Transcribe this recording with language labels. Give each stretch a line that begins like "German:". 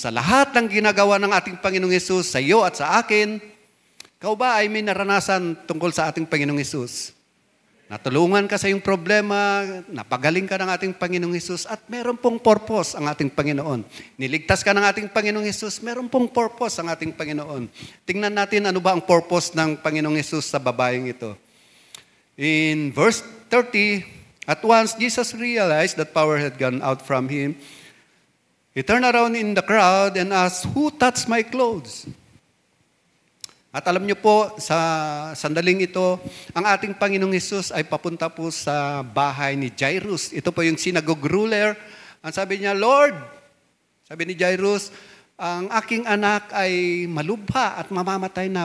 Filipino: Sa lahat ng ginagawa ng ating Panginoong Hesus, sa iyo at sa akin, ikaw ba ay may naranasan tungkol sa ating Panginoong Hesus? Natulungan ka sa iyong problema, napagaling ka ng ating Panginoong Hesus, at meron pong purpose ang ating Panginoon. Niligtas ka ng ating Panginoong Hesus, meron pong purpose ang ating Panginoon. Tingnan natin ano ba ang purpose ng Panginoong Hesus sa babaeng ito.
English: In verse 30, at once Jesus realized that power had gone out from him. He turned around in the crowd and asked, "Who touched my clothes?"
Filipino: At alam niyo po, sa sandaling ito, ang ating Panginoong Hesus ay papunta po sa bahay ni Jairus. Ito po yung synagogue ruler. Ang sabi niya, Lord, sabi ni Jairus, ang aking anak ay malubha at mamamatay na.